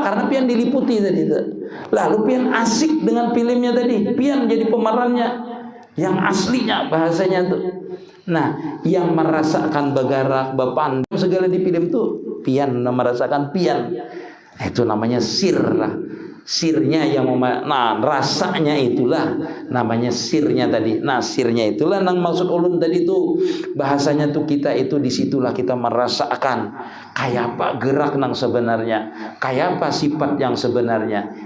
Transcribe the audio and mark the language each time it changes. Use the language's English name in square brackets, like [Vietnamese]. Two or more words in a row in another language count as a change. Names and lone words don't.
[Indonesian] Karena pian diliputi tadi itu. Lalu pian asik dengan filmnya tadi. Pian jadi pemerannya yang aslinya bahasanya tuh. Nah, yang merasakan bagarak, bapan segala di film itu pian, merasakan pian. Itu namanya sir. Sirnya yang rasanya itulah namanya sirnya tadi. Nah, sirnya itulah yang maksud ulun tadi itu. Bahasanya tuh kita itu disitulah kita merasakan kayak apa gerak nang sebenarnya, kayak apa sifat yang sebenarnya.